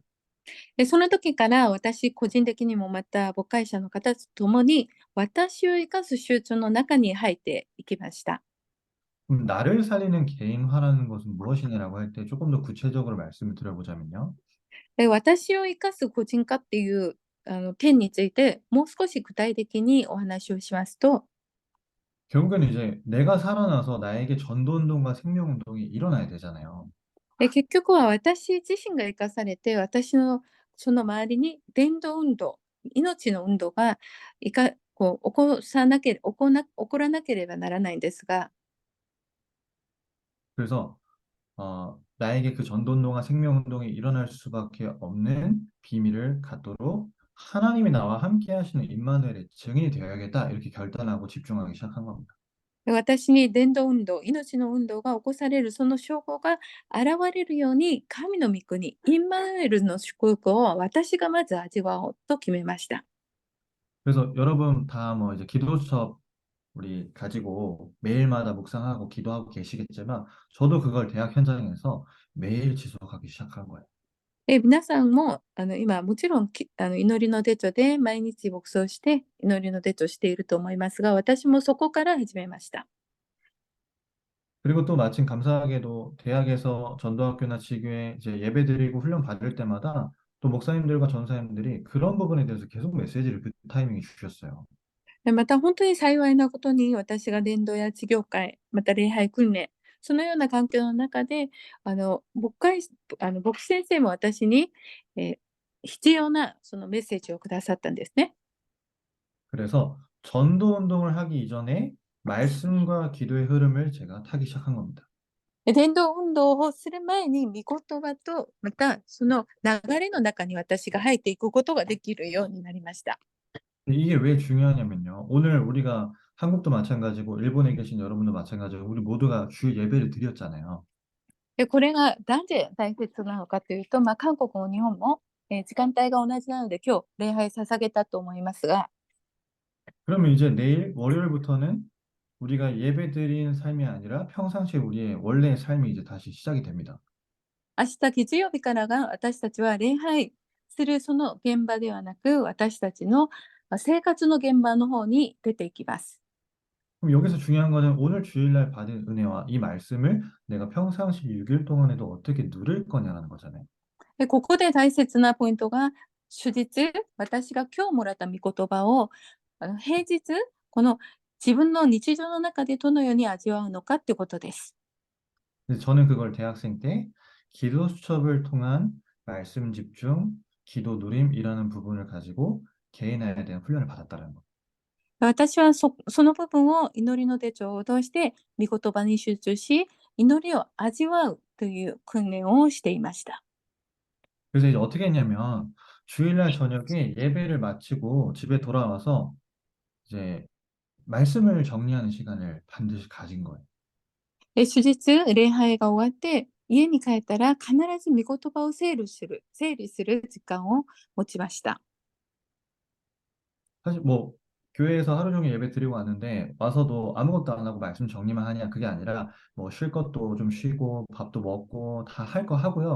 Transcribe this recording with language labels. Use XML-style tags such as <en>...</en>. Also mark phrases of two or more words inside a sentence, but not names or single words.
<ja>その時から私個人的にもまた母会者の方と共に私を生かす手術の中に入っていきました。</ja> <ko>그럼 나를 살리는 개인화라는 것은 무엇이냐라고 할 때 조금 더 구체적으로 말씀을 드려보자면요.</ko> <ja>私を生かす個人化っていう点についてもう少し具体的にお話をしますと、</ja> <ko>결국은 이제 내가 살아나서 나에게 전도운동과 생명운동이 일어나야 되잖아요.</ko> <ja>結局は私自身が生かされて、私のその周りに伝道運動、命の運動が起こらなければならないんですが、</ja> <ko>그래서 나에게 그 전도운동과 생명운동이 일어날 수밖에 없는 비밀을 갖도록 하나님이 나와 함께 하시는 임마누엘의 증인이 되어야겠다 이렇게 결단하고 집중하기 시작한 겁니다.</ko> <ja>私に伝道運動、命の運動が起こされるその証拠が現れるように、神の御国、インマヌエルの祝福を私がまず味わおうと決めました。</ja> <ko>그래서 여러분 다 뭐 이제 기도 수업 우리 가지고 매일마다 묵상하고 기도하고 계시겠지만 저도 그걸 대학 현장에서 매일 지속하기 시작한 거예요.</ko> <ja>皆さんも今もちろん祈りの手帳で毎日牧草して祈りの手帳していると思いますが、私もそこから始めました。</ja> <ko>그리고 또 마침 감사하게도 대학에서 전도학교나 지교에 이제 예배드리고 훈련 받을 때마다 또 목사님들과 전사님들이 그런 부분에 대해서 계속 메시지를 그 타이밍에 주셨어요.</ko> <ja>また本当に幸いなことに、私が伝道や地教会、また礼拝訓練そのような環境の中で、牧師先生も私に、必要なそのメッセージをくださったんですね。</ja> <ko>그래서 전도 운동을 하기 이전에 말씀과 기도의 흐름을 제가 타기 시작한 겁니다.</ko> <ja>伝道運動をする前に、御言葉と、またその流れの中に私が入っていくことができるようになりました。</ja> <ko>이게 왜 중요하냐면요. 오늘 우리가 한국도 마찬가지고 일본에 계신 여러분도 마찬가지고 우리 모두가 주 예배를 드렸잖아요.</ko> <ja>これがなんで大切なのかというと、韓国も日本も、時間帯が同じなので、今日礼拝捧げたと思いますが、</ja> <ko>그러면 이제 내일 월요일부터는 우리가 예배드린 삶이 아니라 평상시에 우리의 원래의 삶이 이제 다시 시작이 됩니다.</ko> <ja>明日月曜日からが私たちは礼拝するその現場ではなく、私たちの生活の現場の方に出ていきます。</ja> <ko>그럼 여기서 중요한 거는 오늘 주일날 받은 은혜와 이 말씀을 내가 평상시 6일 동안에도 어떻게 누릴 거냐라는 거잖아요.</ko> <ja>ここで大切なポイントが、主日、私が今日もらった御言葉を平日、この自分の日常の中でどのように味わうのかってことです。</ja> <ko>그래서 저는 그걸 대학생 때 기도 수첩을 통한 말씀 집중, 기도 누림이라는 부분을 가지고 개인화에 대한 훈련을 받았다는 거.</ko> <ja>私はその部分を祈りの手帳を通して御言葉に集中し、祈りを味わうという訓練をしていました。</ja> <ko>그래서 이제 어떻게 했냐면 주일날 저녁에 예배를 마치고 집에 돌아와서 이제 말씀을 정리하는 시간을 반드시 가진 거예요.</ko> <ja>主日、礼拝が終わって家に帰ったら必ず御言葉を整理する時間を持ちました。</ja> <ko>사실 뭐 교회에서 하루 종일 예배 드리고 왔는데 와서도 아무것도 안 하고 말씀 정리만 하냐 그게 아니라 뭐 쉴 것도 좀 쉬고 밥도 먹고 다 할 거 하고요.</ko>